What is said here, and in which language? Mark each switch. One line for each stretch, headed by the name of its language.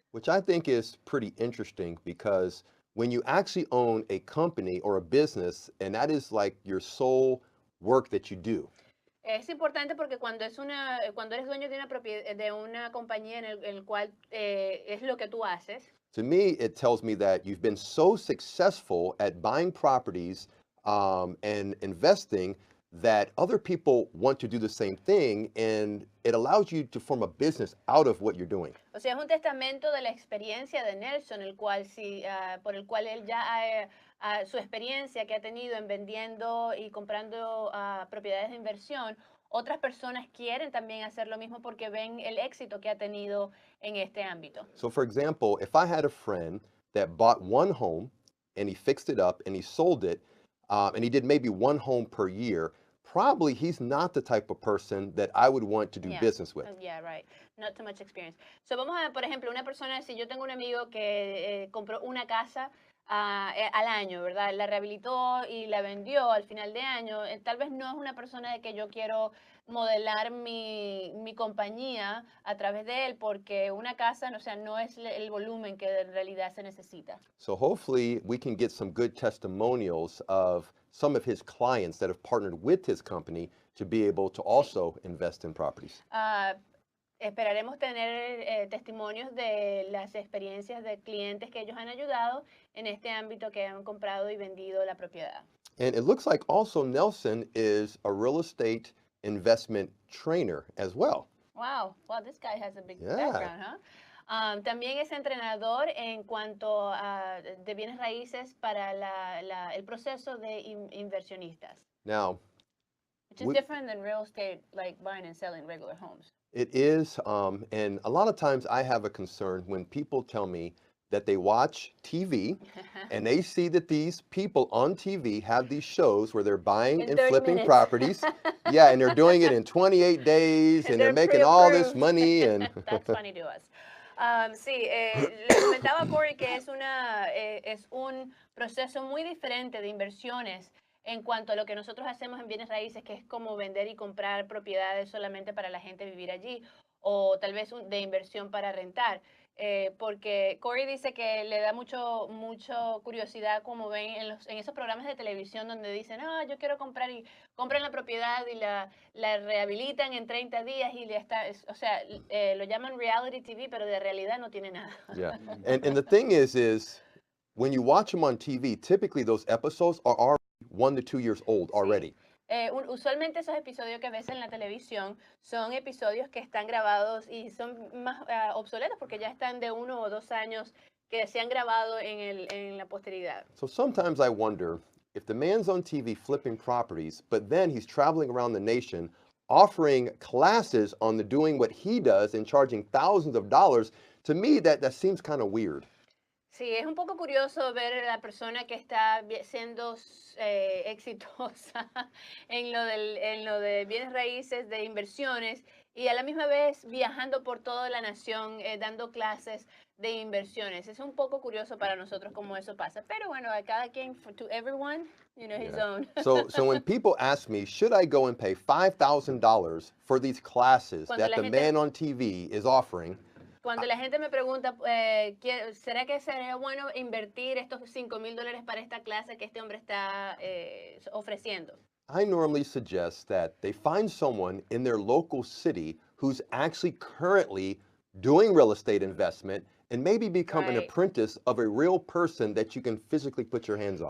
English: Which I think is pretty interesting because when you actually own a company or a business, and that is like your sole work that you do,
Spanish: Es importante porque cuando eres dueño de una compañía en el cual es lo que tú haces,
English: to me, it tells me that you've been so successful at buying properties and investing that other people want to do the same thing, and it allows you to form a business out of what you're doing.
Spanish: o sea, es un testamento de la experiencia de Nelson, por el cual él ya su experiencia que ha tenido en vendiendo y comprando propiedades de inversión, otras personas quieren también hacer lo mismo porque ven el éxito que ha tenido en este ámbito.
English: So for example, if I had a friend that bought one home and he fixed it up and he sold it, and he did maybe one home per year, probably he's not the type of person that I would want to do Yeah. business with. Yeah, right. Not too much experience.
Spanish: So vamos a, por ejemplo, una persona, si yo tengo un amigo que compró una casa al año, ¿verdad? La rehabilitó y la vendió al final de año, tal vez no es una persona de que yo quiero modelar mi compañía a través de él, porque una casa, o sea, no es el volumen que en realidad se necesita.
English: So hopefully we can get some good testimonials of some of his clients that have partnered with his company to be able to also invest in properties.
Spanish: Esperaremos tener testimonios de las experiencias de clientes que ellos han ayudado en este ámbito que han comprado y vendido la propiedad.
English: And it looks like also Nelson is a real estate investment trainer as well. Wow, this guy has a big Yeah. background, huh?
Spanish: También es entrenador en cuanto a de bienes raíces para el proceso de inversionistas.
English: Now, Which is we- different than real estate, like buying and selling regular homes. it is, and a lot of times I have a concern when people tell me that they watch TV and they see that these people on TV have these shows where they're buying In and 30 flipping minutes. properties. Yeah, and they're doing it in 28 days and they're making all this pre-approved. money and That's funny to us.
Spanish: Sí, le comentaba a Cory que es un proceso muy diferente de inversiones en cuanto a lo que nosotros hacemos en bienes raíces, que es como vender y comprar propiedades solamente para la gente vivir allí, o tal vez de inversión para rentar. porque Cory dice que le da mucho curiosidad como ven en esos programas de televisión donde dicen, yo quiero comprar y compran la propiedad y la rehabilitan en 30 días y le está, o sea, lo llaman reality TV, pero de realidad no tiene nada.
English: Yeah. And the thing is when you watch them on TV, typically those episodes are already 1 to 2 years old already.
Spanish: Usualmente esos episodios que ves en la televisión son episodios que están grabados y son más obsoletos porque ya están de 1 o 2 años que se han grabado en la posteridad.
English: So sometimes I wonder if the man's on TV flipping properties, but then he's traveling around the nation offering classes on the doing what he does and charging thousands of dollars. To me, that seems kind of weird.
Spanish: Sí, es un poco curioso ver a la persona que está siendo exitosa en lo de bienes raíces, de inversiones, y a la misma vez viajando por toda la nación, dando clases de inversiones. Es un poco curioso para nosotros cómo eso pasa. Pero bueno, a cada quien,
English: to everyone, his own. So when people ask me, should I go and pay $5,000 for these classes that the man on TV is offering?
Spanish: Cuando la gente me pregunta, ¿será que sería bueno invertir estos $5,000 para esta clase que este hombre está ofreciendo?
English: I normally suggest that they find someone in their local city who's actually currently doing real estate investment and maybe become an apprentice of a real person that you can physically put your hands on.